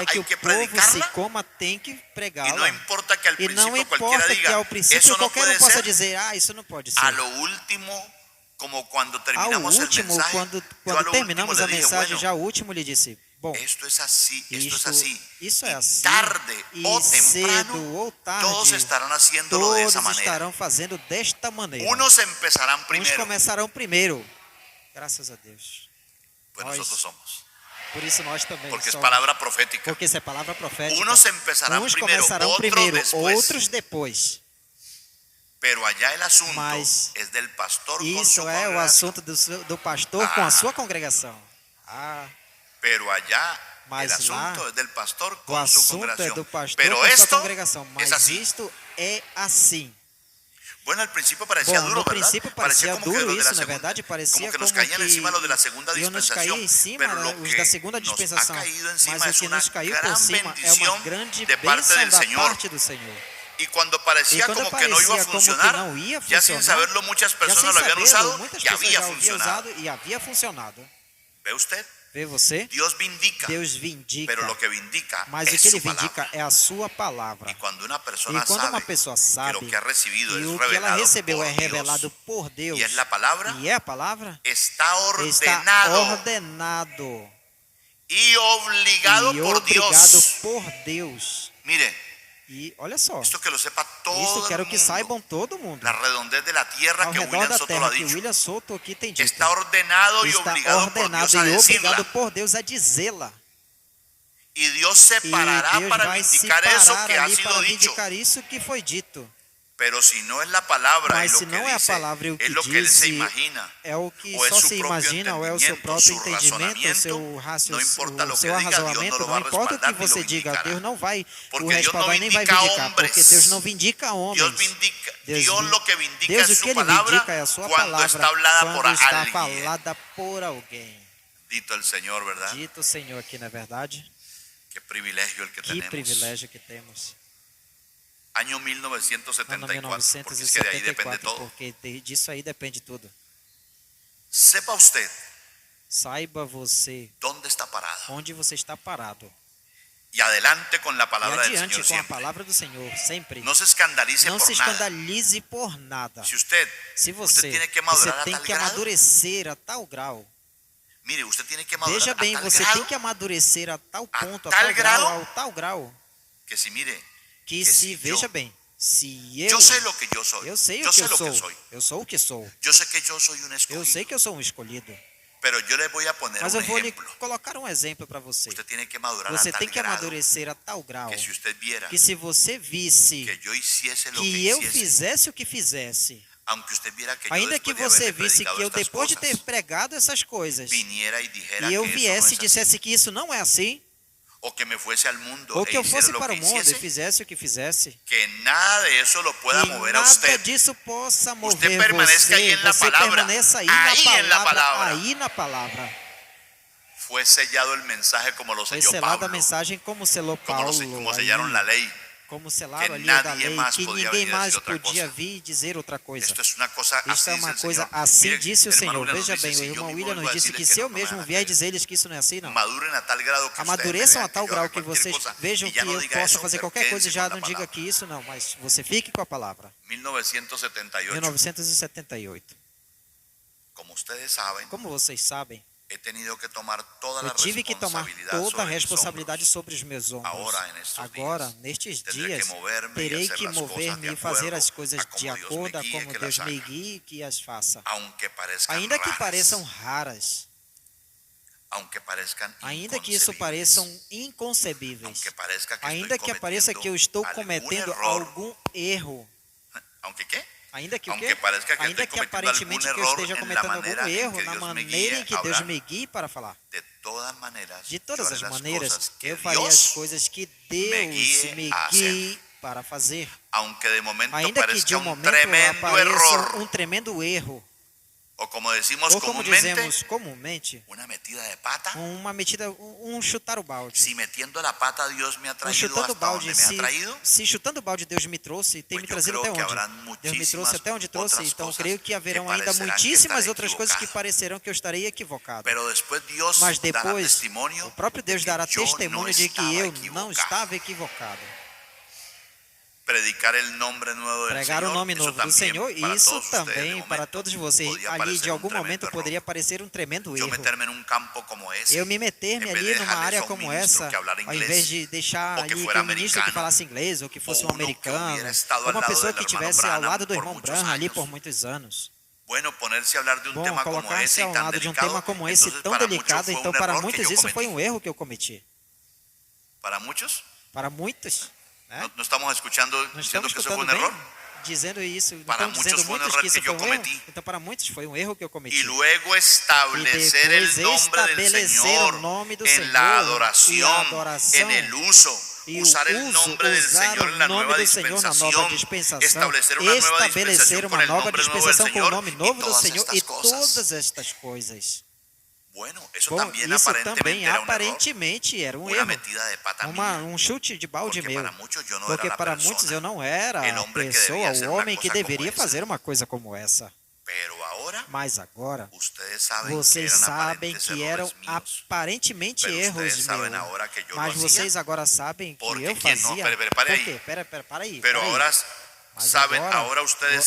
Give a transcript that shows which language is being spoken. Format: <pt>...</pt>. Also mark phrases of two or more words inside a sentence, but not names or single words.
<es>para que hay</es> <pt>o</pt> <es>que</es> <pt>povo se</pt> <es>predicarla.</es> <pt>coma tem que</pt> <es>Y no</es> <pt>pregá-la.</pt> <es>importa que al</es> <pt>E não</pt> <es>principio cualquiera</es> <pt>importa que</pt> <es>diga,</es> <pt>ao princípio</pt> <es>eso no</es> <pt>qualquer</pt> <es>puede</es> <pt>um possa</pt> <es>ser.</es> <pt>dizer, isso não pode</pt> <es>A</es> <pt>ser.</pt> <es>lo último, como cuando</es> <pt>Ao</pt> <es>terminamos el</es> <pt>último,</pt> <es>mensaje,</es> <pt>quando</pt> <es>yo a lo último</es> <pt>terminamos</pt> <es>le</es> <pt>a</pt> <es>dije,</es> <pt>mensagem,</pt> <es>bueno,</es> <pt>já o último lhe disse, bom,</pt> <es>esto es así, esto es así.</es> <pt>isso é</pt> <es>Y</es> <pt>assim,</pt> <es>tarde</es> <pt>e</pt> <es>o</es> <pt>cedo</pt> <es>temprano,</es> <pt>ou</pt> <es>todos</es> <pt>tarde,</pt> <es>estarán haciéndolo de esa</es> <pt>todos</pt> <es>manera.</es> <pt>estarão fazendo desta maneira.</pt> <es>Unos empezarán</es> <pt>Uns</pt> <es>primero,</es> <pt>começarão primeiro, graças a Deus.</pt> <es>pues</es> <pt>Nós-</pt> <es>nosotros somos,</es> <pt>Por isso nós também</pt> <es>porque es</es> <pt>somos.</pt> <es>palabra profética.</es> <pt>Porque isso é palavra profética.</pt> <es>Unos empezarán</es> <pt>Uns</pt> <es>primero,</es> <pt>começarão</pt> <es>otros</es> <pt>primeiro,</pt> <es>después.</es> <pt>outros depois.</pt> <es>Pero allá el asunto</es> <pt>Mas</pt> <es>es del pastor con su</es> <pt>Isso é o</pt> <es>congregación.</es> <pt>assunto do pastor com a sua congregação.</pt> <es>Pero allá</es> <pt>Mas</pt> <es>el asunto</es> <pt>lá,</pt> <es>es del pastor</es> <pt>O</pt> <es>con su</es> <pt>assunto é</pt> <es>congregación.</es> <pt>do pastor</pt> <es>Pero</es> <pt>com a sua</pt> <es>esto</es> <pt>congregação.</pt> <es>es</es> <pt>Mas</pt> <es>así.</es> <pt>isto é assim.</pt> <es>Bueno, al principio parecía</es> <pt>Bom,</pt> <es>duro, no ¿verdad?</es> <pt>princípio parecia</pt> <es>como que</es> <pt>duro</pt> <es>los de la</es> <pt>isso, na</pt> <es>segunda-</es> <pt>verdade, parecia</pt> <es>como que nos</es> <pt>como</pt> <es>caían encima los de la segunda</es> <pt>iam nos cair</pt> <es>dispensación.</es> <pt>em cima,</pt> <es>Pero lo</es> <pt>os</pt> <es>que</es> <pt>da segunda</pt> <es>nos ha</es> <pt>dispensação.</pt> <es>caído encima</es> <pt>Mas o</pt> <es>es</es> <pt>que</pt> <es>una</es> <pt>nos caiu por</pt> <es>gran</es> <pt>cima é uma</pt> <es>bendición</es> <pt>grande</pt> <es>de parte</es> <pt>bênção</pt> <es>del</es> <pt>da</pt> <es>Señor.</es> <pt>parte do Senhor.</pt> <es>Y cuando parecía</es> <pt>E quando</pt> <es>como que no iba a</es> <pt>parecia como que</pt> <es>funcionar,</es> <pt>não ia</pt> <es>ya sin</es> <pt>funcionar,</pt> <es>saberlo muchas</es> <pt>já</pt> <es>personas</es> <pt>sem</pt> <es>lo habían</es> <pt>sabê-lo,</pt> <es>usado</es> <pt>muitas</pt> <es>y</es> <pt>pessoas</pt> <es>había</es> <pt>já haviam</pt> <es>funcionado.</es> <pt>usado e havia funcionado.</pt> <es>¿Ve usted?</es> <pt>Vê você?</pt> <es>Dios vindica,</es> <pt>Deus vindica.</pt> <es>pero lo que vindica</es> <pt>Mas o</pt> <es>es</es> <pt>que ele</pt> <es>su palabra.</es> <pt>vindica é a sua palavra.</pt> <es>Y cuando una persona</es> <pt>E quando</pt> <es>sabe</es> <pt>uma pessoa</pt> <es>que</es> <pt>sabe</pt> <es>lo que ha recibido</es> <pt>e</pt> <es>es</es> <pt>o que ela</pt> <es>revelado</es> <pt>recebeu</pt> <es>por</es> <pt>é revelado</pt> <es>Dios</es> <pt>por Deus</pt> <es>y es la palabra,</es> <pt>e é a palavra,</pt> <es>está</es> <pt>está</pt> <es>ordenado</es> <pt>ordenado</pt> <es>y obligado</es> <pt>e</pt> <es>por</es> <pt>obrigado</pt> <es>Dios.</es> <pt>por Deus.</pt> <es>Mire,</es> <pt>E olha só,</pt> <es>esto que lo sepa</es> <pt>isso</pt> <es>todo</es> <pt>quero</pt> <es>el</es> <pt>que</pt> <es>mundo.</es> <pt>saibam todo mundo.</pt> <es>La redondez de la tierra</es> <pt>Ao</pt> <es>que</es> <pt>redor</pt> <es>William</es> <pt>da</pt> <es>Soto lo</es> <pt>terra</pt> <es>ha</es> <pt>que</pt> <es>dicho.</es> <pt>William Souto aqui tem dito.</pt> <es>Está ordenado y</es> <pt>Está</pt> <es>obligado por</es> <pt>ordenado</pt> <es>Dios a</es> <pt>e</pt> <es>decirla.</es> <pt>obrigado por Deus a dizê-la.</pt> <es>Y Dios</es> <pt>E</pt> <es>separará</es> <pt>Deus</pt> <es>para</es> <pt>vai</pt> <es>vindicar eso</es> <pt>separar</pt> <es>que ha</es> <pt>ali</pt> <es>sido</es> <pt>para</pt> <es>dicho.</es> <pt>vindicar isso que foi dito.</pt> <es>Pero si no es la palabra y</es> <pt>Mas</pt> <es>lo</es> <pt>se</pt> <es>que</es> <pt>não é a</pt> <es>dice</es> <pt>palavra e o</pt> <es>es</es> <pt>que</pt> <es>lo que él se</es> <pt>disse</pt> <es>imagina,</es> <pt>é o que o é só</pt> <es>su</es> <pt>se próprio imagina, ou é o seu</pt> <es>entendimiento,</es> <pt>próprio</pt> <es>su</es> <pt>entendimento, o seu</pt> <es>razonamiento, no importa lo</es> <pt>o</pt> <es>que</es> <pt>seu</pt> <es>diga, Dios no</es> <pt>arrazoamento,</pt> <es>lo</es> <pt>não</pt> <es>va a</es> <pt>importa o que</pt> <es>respaldar ni lo</es> <pt>você diga,</pt> <es>vindicará.</es> <pt>Deus não vai</pt> <es>Porque</es> <pt>o</pt> <es>Dios no</es> <pt>respaldar nem vai</pt> <es>vindica</es> <pt>vindicar,</pt> <es>hombres.</es> <pt>porque Deus não vindica homens. Deus</pt> <es>lo que vindica</es> <pt>Deus</pt> <es>es</es> <pt>o que</pt> <es>su</es> <pt>ele</pt> <es>palabra</es> <pt>vindica é a sua</pt> <es>cuando</es> <pt>palavra</pt> <es>está hablada por</es> <pt>quando está</pt> <es>alguien.</es> <pt>falada por alguém.</pt> <es>Dito el Señor, ¿verdad?</es> <pt>Dito o Senhor aqui, na é verdade,</pt> <es>Qué privilegio el que</es> <pt>que</pt> <es>tenemos.</es> <pt>privilégio que temos.</pt> <es>Año</es> <pt>Ano</pt> <es>1974, porque es que de ahí depende</es> <pt>1974,</pt> <es>todo.</es> <pt>porque disso aí depende tudo.</pt> <es>Sepa usted</es> <pt>Saiba você</pt> <es>dónde está parado</es> <pt>onde você está parado.</pt> <es>y adelante con la</es> <pt>E</pt> <es>palabra del</es> <pt>adiante</pt> <es>Señor</es> <pt>com a</pt> <es>siempre.</es> <pt>palavra do Senhor, sempre.</pt> <es>No se escandalice</es> <pt>Não</pt> <es>por</es> <pt>se</pt> <es>nada.</es> <pt>escandalize por nada.</pt> <es>Si usted</es> <pt>Se</pt> <es>usted</es> <pt>você,</pt> <es>tiene que madurar a</es> <pt>tem</pt> <es>tal</es> <pt>que</pt> <es>grado.</es> <pt>amadurecer a tal grau.</pt> <es>Mire, usted tiene que madurar</es> <pt>Veja bem,</pt> <es>a tal</es> <pt>você</pt> <es>grado</es> <pt>tem que amadurecer a tal</pt> <es>a</es> <pt>ponto, a</pt> <es>tal</es> <pt>tal grau,</pt> <es>grado,</es> <pt>ao tal grau,</pt> <es>que si mire,</es> <pt>que</pt> <es>que</es> <pt>se,</pt> <es>si</es> <pt>veja</pt> <es>yo-</es> <pt>bem, se eu,</pt> <es>yo sé lo que yo soy.</es> <pt>eu sei</pt> <es>Yo</es> <pt>o que</pt> <es>sé</es> <pt>eu</pt> <es>lo</es> <pt>sou,</pt> <es>que soy.</es> <pt>eu sou o que sou,</pt> <es>Yo sé que yo soy un</es> <pt>eu</pt> <es>escogido.</es> <pt>sei que eu sou um escolhido,</pt> <es>Pero yo le voy a poner</es> <pt>mas</pt> <es>un</es> <pt>eu vou lhe</pt> <es>ejemplo.</es> <pt>colocar um exemplo para você.</pt> <es>Usted tiene que madurar</es> <pt>Você</pt> <es>a tal</es> <pt>tem que</pt> <es>grado</es> <pt>amadurecer a tal grau,</pt> <es>que si usted viera</es> <pt>que se você visse</pt> <es>que yo hiciese lo que</es> <pt>que eu</pt> <es>hiciese,</es> <pt>fizesse o que fizesse,</pt> <es>aunque usted viera que yo</es> <pt>ainda que</pt> <es>después de</es> <pt>você</pt> <es>haberle</es> <pt>visse</pt> <es>predicado</es> <pt>que eu</pt> <es>estas</es> <pt>depois de ter</pt> <es>cosas,</es> <pt>pregado essas coisas,</pt> <es>viniera y dijera</es> <pt>e eu</pt> <es>que eso no</es> <pt>viesse e</pt> <es>es así,</es> <pt>dissesse que isso não é assim,</pt> <es>o que me fuese al mundo</es> <pt>ou e que eu</pt> <es>hiciera</es> <pt>fosse</pt> <es>lo</es> <pt>para</pt> <es>que</es> <pt>o mundo e</pt> <es>hiciese,</es> <pt>fizesse o que fizesse,</pt> <es>que nada de eso lo pueda</es> <pt>que</pt> <es>mover a</es> <pt>nada</pt> <es>usted.</es> <pt>disso possa</pt> <es>Usted</es> <pt>mover</pt> <es>permanezca ahí</es> <pt>você,</pt> <es>en la</es> <pt>você</pt> <es>palabra,</es> <pt>permaneça aí</pt> <es>ahí en la</es> <pt>na</pt> <es>palabra.</es> <pt>palavra, aí na palavra.</pt> <es>Fue sellado el mensaje como lo</es> <pt>Foi</pt> <es>selló</es> <pt>selada a</pt> <es>Pablo,</es> <pt>mensagem como selou Paulo,</pt> <es>como sellaron la lei.</es> <pt>como selaram</pt> <es>que</es> <pt>ali a da</pt> <es>nadie</es> <pt>lei, mais que podia ninguém vir a mais dizer outra podia coisa. vir e dizer outra coisa.</pt> <es>Esto es una cosa</es> <pt>Isto</pt> <es>así</es> <pt>é</pt> <es>dice</es> <pt>uma</pt> <es>el</es> <pt>coisa</pt> <es>Señor.</es> <pt>assim,</pt> <es>Mire,</es> <pt>disse o</pt> <es>hermano</es> <pt>Senhor.</pt> <es>William nos</es> <pt>Veja</pt> <es>dice,</es> <pt>bem,</pt> <es>si</es> <pt>o</pt> <es>yo</es> <pt>irmão</pt> <es>mismo</es> <pt>William</pt> <es>vengo</es> <pt>nos</pt> <es>a</es> <pt>disse que</pt> <es>decirles</es> <pt>se</pt> <es>que</es> <pt>eu</pt> <es>esto no</es> <pt>mesmo</pt> <es>es</es> <pt>vier</pt> <es>así,</es> <pt>dizer-lhes que isso não é assim, não.</pt> <es>maduren a tal grado que</es> <pt>Amadureçam a tal grau que vocês vocês vejam que eu possa fazer qualquer coisa e já não diga que isso não, mas você fique com a palavra.</pt> <es>1978.</es> <pt>1978.</pt> <es>Como ustedes saben,</es> <pt>Como vocês sabem,</pt> <es>he tenido que tomar toda</es> <pt>eu</pt> <es>la</es> <pt>tive que tomar</pt> <es>responsabilidad</es> <pt>toda a</pt> <es>sobre mis</es> <pt>responsabilidade</pt> <es>hombros.</es> <pt>sobre os meus ombros. Agora, nestes Agora, dias, nestes</pt> <es>tendré</es> <pt>dias,</pt> <es>que moverme</es> <pt>terei</pt> <es>y hacer</es> <pt>que</pt> <es>las cosas</es> <pt>mover-me</pt> <es>de</es> <pt>e fazer</pt> <es>acuerdo</es> <pt>as coisas</pt> <es>a como</es> <pt>de</pt> <es>Dios me</es> <pt>acordo a</pt> <es>guíe</es> <pt>como</pt> <es>que</es> <pt>Deus</pt> <es>las</es> <pt>me</pt> <es>haga.</es> <pt>guie e que as faça.</pt> <es>Aunque parezcan</es> <pt>Ainda que</pt> <es>raras,</es> <pt>pareçam raras,</pt> <es>aunque parezcan</es> <pt>ainda que isso</pt> <es>inconcebibles,</es> <pt>pareçam inconcebíveis,</pt> <es>aunque parezca que</es> <pt>ainda</pt> <es>estoy</es> <pt>que pareça que eu estou</pt> <es>algún</es> <pt>cometendo</pt> <es>error,</es> <pt>algum erro,</pt> <es>aunque qué,</es> <pt>Ainda que o quê?</pt> <es>Aunque parezca que</es> <pt>Ainda</pt> <es>estoy</es> <pt>que</pt> <es>cometiendo</es> <pt>aparentemente que</pt> <es>algún</es> <pt>eu</pt> <es>error</es> <pt>esteja</pt> <es>en la</es> <pt>cometendo</pt> <es>manera</es> <pt>algum</pt> <es>en</es> <pt>erro</pt> <es>que</es> <pt>na</pt> <es>Dios me</es> <pt>maneira</pt> <es>guíe</es> <pt>em que</pt> <es>a</es> <pt>Deus</pt> <es>hablar,</es> <pt>me guie para falar.</pt> <es>de todas maneras,</es> <pt>De</pt> <es>yo</es> <pt>todas</pt> <es>haré</es> <pt>as</pt> <es>las</es> <pt>maneiras,</pt> <es>cosas que</es> <pt>eu faria as</pt> <es>Dios</es> <pt>coisas que Deus me</pt> <es>a hacer.</es> <pt>guie para fazer.</pt> <es>Aunque de momento</es> <pt>Ainda que de</pt> <es>parezca un</es> <pt>momento</pt> <es>tremendo</es> <pt>apareça</pt> <es>error,</es> <pt>tremendo erro.</pt> <es>o como decimos</es> <pt>Ou como</pt> <es>comúnmente,</es> <pt>dizemos comumente,</pt> <es>una metida de pata.</es> <pt>uma metida, chutar o balde.</pt> <es>Si metiendo la pata Dios me ha traído</es> <pt>Chutando o</pt> <es>hasta</es> <pt>balde,</pt> <es>donde me ha traído,</es> <pt>se chutando o balde Deus me trouxe, tem</pt> <es>pues</es> <pt>me</pt> <es>yo</es> <pt>trazido</pt> <es>creo</es> <pt>até</pt> <es>que</es> <pt>onde?</pt> <es>habrán</es> <pt>Deus me trouxe até onde trouxe,</pt> <es>muchísimas</es> <pt>então</pt> <es>otras</es> <pt>creio que</pt> <es>cosas</es> <pt>haverão</pt> <es>que</es> <pt>ainda</pt> <es>parecerán que</es> <pt>muitíssimas</pt> <es>estaré</es> <pt>outras coisas que</pt> <es>equivocado.</es> <pt>parecerão que eu estarei equivocado.</pt> <es>Pero después Dios</es> <pt>Mas</pt> <es>dará</es> <pt>depois,</pt> <es>testimonio</es> <pt>o próprio Deus</pt> <es>de que</es> <pt>dará</pt> <es>yo no</es> <pt>testemunho de que</pt> <es>estaba</es> <pt>eu</pt> <es>equivocado.</es> <pt>não estava equivocado.</pt> <es>Predicar el nombre nuevo del</es> <pt>Pregar o</pt> <es>Señor,</es> <pt>nome</pt> <es>eso</es> <pt>novo do</pt> <es>también</es> <pt>Senhor,</pt> <es>para</es> <pt>isso</pt> <es>todos ustedes, de</es> <pt>também</pt> <es>momento,</es> <pt>para todos vocês.</pt> <es>podía</es> <pt>Ali,</pt> <es>parecer</es> <pt>de</pt> <es>un</es> <pt>algum</pt> <es>tremendo</es> <pt>momento,</pt> <es>error.</es> <pt>poderia parecer tremendo</pt> <es>Yo</es> <pt>erro.</pt> <es>meterme en un campo como ese,</es> <pt>Eu me meter-me</pt> <es>en vez</es> <pt>ali</pt> <es>de</es> <pt>numa</pt> <es>dejarles</es> <pt>área</pt> <es>a un</es> <pt>como</pt> <es>ministro</es> <pt>essa,</pt> <es>que hablara</es> <pt>ao</pt> <es>inglés,</es> <pt>invés de deixar</pt> <es>o que</es> <pt>ali</pt> <es>fuera</es> <pt>que o ministro que</pt> <es>americano,</es> <pt>falasse inglês, ou que fosse</pt> <es>o</es> <pt>um</pt> <es>uno que</es> <pt>americano,</pt> <es>hubiera estado</es> <pt>ou</pt> <es>al</es> <pt>uma</pt> <es>lado</es> <pt>pessoa</pt> <es>del</es> <pt>que</pt> <es>hermano</es> <pt>estivesse ao</pt> <es>Branham</es> <pt>lado do</pt> <es>por</es> <pt>irmão</pt> <es>muchos</es> <pt>Branham ali</pt> <es>años.</es> <pt>por muitos anos.</pt> <es>Bueno, ponerse a hablar de un</es> <pt>Bom,</pt> <es>tema como</es> <pt>colocar-se</pt> <es>ese y</es> <pt>ao</pt> <es>tan</es> <pt>lado de um</pt> <es>delicado,</es> <pt>tema como esse</pt> <es>entonces</es> <pt>tão</pt> <es>para</es> <pt>delicado,</pt> <es>muchos fue</es> <pt>então</pt> <es>un</es> <pt>para</pt> <es>error que</es> <pt>muitos</pt> <es>yo</es> <pt>isso foi</pt> <es>cometí.</es> <pt>erro que eu cometi.</pt> <es>Para muchos,</es> <pt>Para muitos, né?</pt> <es>no estamos escuchando</es> <pt>Nós</pt> <es>diciendo</es> <pt>estamos</pt> <es>que eso fue</es> <pt>escutando</pt> <es>un</es> <pt>bem,</pt> <es>error.</es> <pt>dizendo isso. Não</pt> <es>Para</es> <pt>estão dizendo</pt> <es>muchos fue un</es> <pt>muitos</pt> <es>error</es> <pt>que isso</pt> <es>que yo</es> <pt>foi um erro.</pt> <es>cometí.</es> <pt>Então para muitos foi um erro que eu cometi.</pt> <es>Y luego</es> <pt>E</pt> <es>establecer</es> <pt>depois</pt> <es>el nombre del</es> <pt>estabelecer</pt> <es>Señor</es> <pt>o nome do</pt> <es>en</es> <pt>Senhor</pt> <es>la</es> <pt>e a</pt> <es>adoración,</es> <pt>adoração,</pt> <es>en el uso,</es> <pt>e o</pt> <es>usar el</es> <pt>uso,</pt> <es>nombre del</es> <pt>usar</pt> <es>Señor</es> <pt>o</pt> <es>en la</es> <pt>nome</pt> <es>nueva</es> <pt>do Senhor na nova dispensação,</pt> <es>establecer una nueva</es> <pt>estabelecer</pt> <es>dispensación</es> <pt>uma</pt> <es>con el</es> <pt>nova</pt> <es>nombre nuevo del</es> <pt>dispensação com o</pt> <es>Señor</es> <pt>nome</pt> <es>y</es> <pt>novo do</pt> <es>todas</es> <pt>Senhor</pt> <es>estas</es> <pt>e</pt> <es>cosas.</es> <pt>todas estas coisas.</pt> <es>Bueno, eso</es> <pt>Bom,</pt> <es>también</es> <pt>isso</pt> <es>aparentemente</es> <pt>também</pt> <es>era un error,</es> <pt>aparentemente era um</pt> <es>una</es> <pt>erro,</pt> <es>metida de pata mía,</es> <pt>chute de balde</pt> <es>porque</es> <pt>meu.</pt> <es>para muchos yo no</es> <pt>Porque</pt> <es>era la</es> <pt>para muitos</pt> <es>persona,</es> <pt>eu não era</pt> <es>el</es> <pt>a</pt> <es>hombre que</es> <pt>pessoa,</pt> <es>debía hacer</es> <pt>o</pt> <es>una</es> <pt>homem que</pt> <es>cosa como</es> <pt>deveria</pt> <es>esa.</es> <pt>fazer uma coisa como essa.</pt> <es>Pero ahora</es> <pt>Mas agora,</pt> <es>ustedes saben</es> <pt>vocês</pt> <es>que eran</es> <pt>sabem</pt> <es>aparentes</es> <pt>que eram</pt> <es>errores míos.</es> <pt>aparentemente</pt> <es>Pero</es> <pt>erros</pt> <es>ustedes saben</es> <pt>meus.</pt> <es>ahora que yo</es> <pt>Mas</pt> <es>lo</es> <pt>vocês</pt> <es>hacía.</es> <pt>agora sabem que</pt> <es>Porque</es> <pt>eu</pt> <es>quien no,</es> <pt>fazia.</pt> <es>pare</es> <pt>Por aí. quê? Para aí.</pt> <es>Pero ahora</es> <pt>Mas</pt> <es>saben,</es> <pt>agora,</pt> <es>ahora ustedes</es>